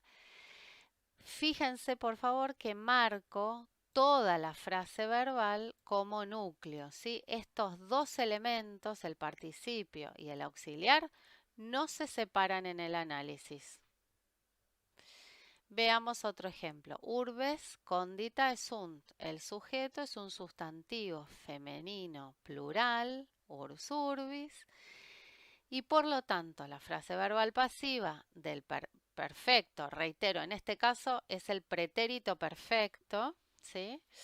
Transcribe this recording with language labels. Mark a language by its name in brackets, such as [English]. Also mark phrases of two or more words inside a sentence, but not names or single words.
[Spanish] Fíjense, por favor, que marco toda la frase verbal como núcleo, ¿sí? Estos dos elementos, el participio y el auxiliar, no se separan en el análisis. Veamos otro ejemplo. [Latin] Urbes condita sunt. [Spanish] El sujeto es un sustantivo femenino plural, [Latin] urs urbis, [Spanish] y por lo tanto la frase verbal pasiva del perfecto, reitero, en este caso es el pretérito perfecto, ¿sí?